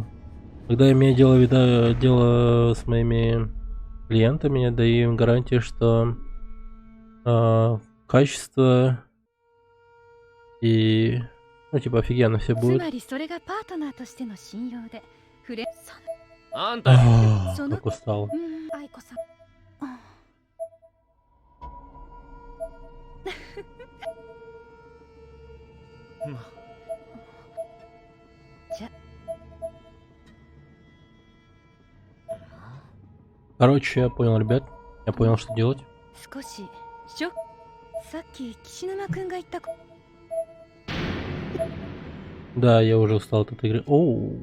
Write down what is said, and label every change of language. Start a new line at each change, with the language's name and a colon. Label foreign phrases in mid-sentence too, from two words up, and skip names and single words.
Russian: Когда имею дело с моими клиентами, я даю им гарантии, что качество и, ну, типа, офигенно все
Japanese: つ
Russian: будет.
Japanese: まりそれがパートナーとしての信用で、フレあんたに
Russian: Как устал.
Japanese: アイコさん。ま
Russian: Короче, я понял, ребят. Я понял, что делать.
Japanese: 少しショック。さっき岸沼くんが言ったこ
Russian: Да, я уже устал от этой игры. Оу.